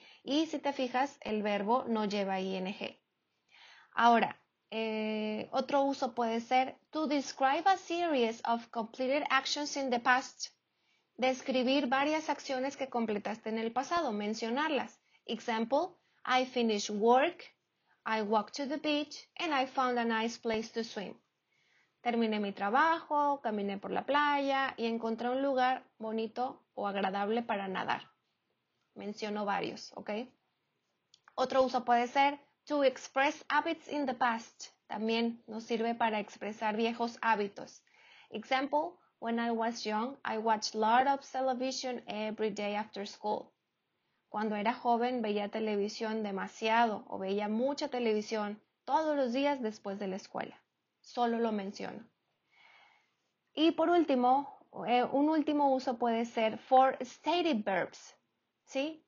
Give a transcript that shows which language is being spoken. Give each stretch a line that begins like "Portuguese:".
Spanish: Y si te fijas, el verbo no lleva ing. Ahora, otro uso puede ser
English: to describe a series of completed actions in the past.
Spanish: Describir varias acciones que completaste en el pasado, mencionarlas.
English: Example, I finished work, I walked to the beach, and I found a nice place to swim.
Spanish: Terminé mi trabajo, caminé por la playa y encontré un lugar bonito o agradable para nadar. Menciono varios, ¿ok? Otro uso puede ser
English: to express habits in the past.
Spanish: También nos sirve para expresar viejos hábitos.
English: Example, when I was young, I watched a lot of television every day after school.
Spanish: Cuando era joven veía televisión demasiado o veía mucha televisión todos los días después de la escuela. Solo lo menciono. Y por último, un último uso puede ser
English: for stated verbs.
Spanish: ¿Sí?